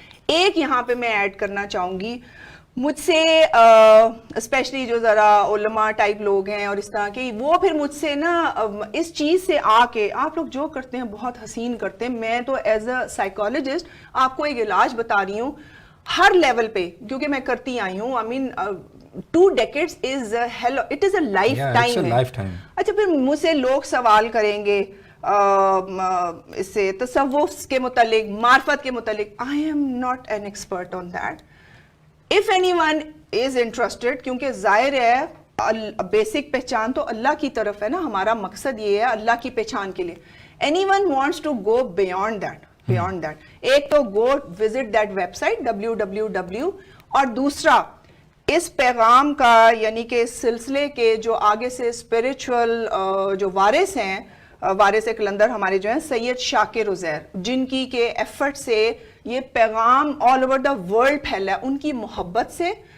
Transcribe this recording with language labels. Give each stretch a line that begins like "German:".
Urdu: ایک یہاں پہ میں ایڈ کرنا چاہوں گی، مجھ سے اسپیشلی جو ذرا علماء ٹائپ لوگ ہیں اور اس طرح کے، وہ پھر مجھ سے نا اس چیز سے آ کے آپ لوگ جو کرتے ہیں بہت حسین کرتے ہیں. میں تو
English: as a psychologist
Urdu: آپ کو ایک علاج بتا رہی ہوں ہر لیول پہ، کیونکہ میں کرتی آئی ہوں.
English: I mean 2 decades is it is a lifetime.
Urdu: اچھا، پھر مجھ سے لوگ سوال کریں گے اس سے تصوف کے متعلق، معرفت کے متعلق.
English: I am not an expert on that. If anyone is interested،
Urdu: کیونکہ ظاہر ہے بیسک پہچان تو اللہ کی طرف ہے نا، ہمارا مقصد یہ ہے اللہ کی پہچان کے لیے.
English: Anyone wants to go beyond that.
Urdu: ایک تو
English: go visit that website www،
Urdu: اور دوسرا اس پیغام کا یعنی کہ اس سلسلے کے جو آگے سے اسپریچول جو وارث ہیں، وارث کلندر ہمارے جو ہیں سید شاکر عزیر، جن کی کے ایفرٹ سے یہ پیغام
English: all over the world
Urdu: پھیلا ہے، ان کی محبت سے.